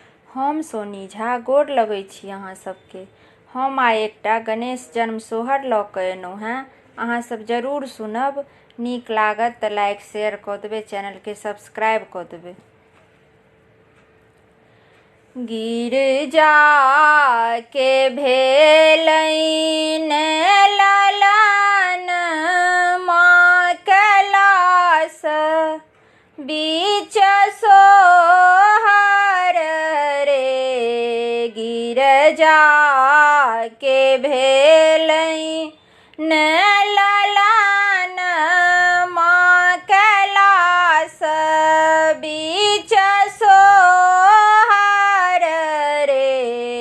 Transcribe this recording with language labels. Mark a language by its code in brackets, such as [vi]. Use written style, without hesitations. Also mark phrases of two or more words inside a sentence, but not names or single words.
[mai] हम सोनी झा गोर लगै छी अहाँ सबके। हम आइ एकटा गणेश जन्म सोहर लऽ कऽ एलहुँ हेँ। अहाँ सब जरूर सुनब। नीक लागत तऽ [en] like share [mai] कऽ देबै, चैनलके सब्सक्राइब कऽ देबै। गिरजा के भेलैन ललन माँ कैलास बीच सोहर रे। गिरजा के भेलैन ललन माँ कैलास बीच सोहर रे।